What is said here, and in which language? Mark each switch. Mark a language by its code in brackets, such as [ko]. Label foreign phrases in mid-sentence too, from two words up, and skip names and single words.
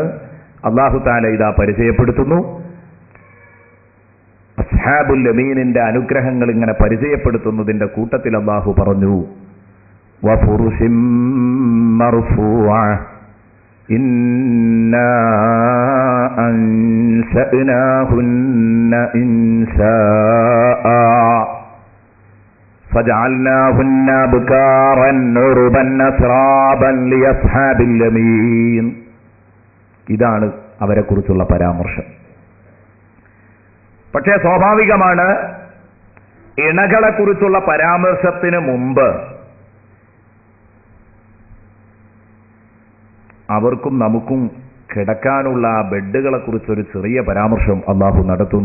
[ml] അല്ലാഹു തആല ഇതാ പരിചയപ്പെടുത്തുന്നു. അസ്ഹാബുൽ യമീനിന്റെ അനുഗ്രഹങ്ങൾ ഇങ്ങനെ പരിചയപ്പെടുത്തുന്നതിന്റെ കൂട്ടത്തിൽ അല്ലാഹു പറഞ്ഞു, [ar] وفرش مرفوعة إنا أنشأناهن إنشاء فجعلناهن أبكارا عربا أترابا لأصحاب اليمين. [ml] ഇതാണ് അവരെക്കുറിച്ചുള്ള പരാമർശം. പക്ഷേ സ്വാഭാവികമാണ്, ഇണകളെക്കുറിച്ചുള്ള പരാമർശത്തിന് മുമ്പ് അവർക്കും നമുക്കും കിടക്കാനുള്ള ബെഡുകളെ കുറിച്ചൊരു ചെറിയ പരാമർശം അള്ളാഹു നടത്തുന്നു.